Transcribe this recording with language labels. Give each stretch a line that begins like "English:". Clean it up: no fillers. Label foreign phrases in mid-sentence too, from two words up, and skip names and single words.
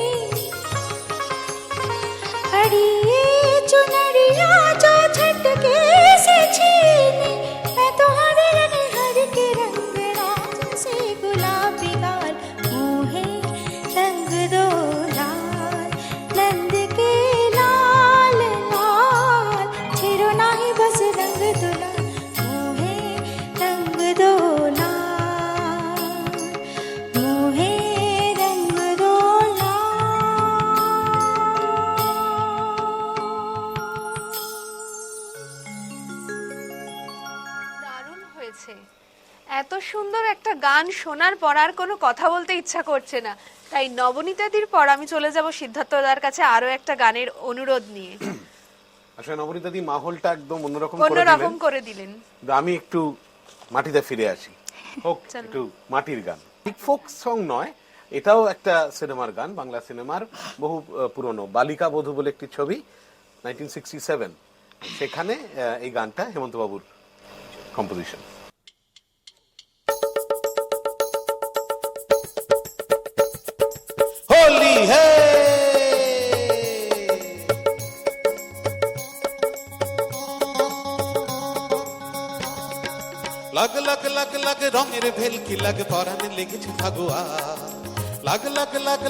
Hindi: हरिये चुनरिया जो झटके से छीनी, मैं तो हर रंग हर के रंग राज से गुलाबी गाल, मोहे रंग दोलाल, नंद के लाल लाल, छेरो नाही बस रंग दोलाल, मोहे रंग दोलाल, मोहे रंग दोलाल।
Bangla: দারুণ হয়েছে। এত সুন্দর একটা গান শোনার পর আর কোনো কথা বলতে ইচ্ছা করছে না, তাই নবনীতাদির পর আমি চলে যাব সিদ্ধার্থদার কাছে আরো একটা গানের অনুরোধ নিয়ে। আসলে নবনীতা দি মাহলটা একদম অন্যরকম করে দিলেন, অন্যরকম করে দিলেন। কিন্তু আমি একটু মাটিতে ফিরে আসি। হোক একটু মাটির গান, ঠিক
English: folk song
Bangla: নয়, এটাও একটা সিনেমার গান, বাংলা সিনেমার বহু পুরনো, বালিকা বধূ বলে একটি ছবি 1967, সেখানে এই গানটা হেমন্ত বাবুর কম্পোজিশন।
Hindi: होली है
Bangla: লাগ লাগ লাগ লাগ রঙের ভেলকি লাগ পরানে লেগেছে ফাগুয়া, লাগ লাগ লাগ